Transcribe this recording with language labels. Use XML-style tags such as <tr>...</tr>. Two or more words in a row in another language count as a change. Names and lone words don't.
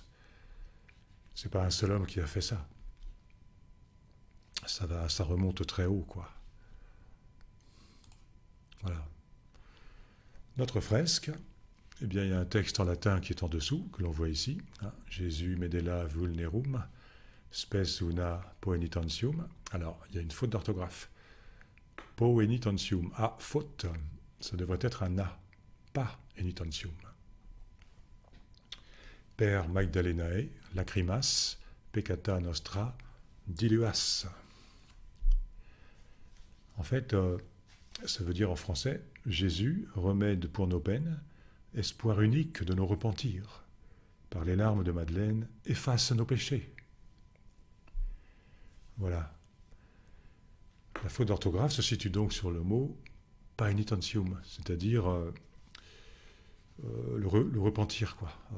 <fr>C'est pas un seul homme qui a fait ça. Ça remonte très haut, quoi. Voilà. Notre fresque, eh bien, il y a un texte en latin qui est en dessous, que l'on voit ici.</fr> <la>Hein, Jésus medela vulnerum, spes una poenitentium.</la> <fr>Alors, il y a une faute d'orthographe. Poenitentium. Ah, faute. Ça devrait être un A, pas enitentium.</fr> <la>Per Magdalenae, lacrimas, peccata nostra, diluas.</la> <fr>En fait, ça veut dire en français, Jésus, remède pour nos peines, espoir unique de nos repentirs. Par les larmes de Madeleine, efface nos péchés. Voilà. La faute d'orthographe se situe donc sur le mot paenitentium, c'est-à-dire le repentir, quoi.</fr>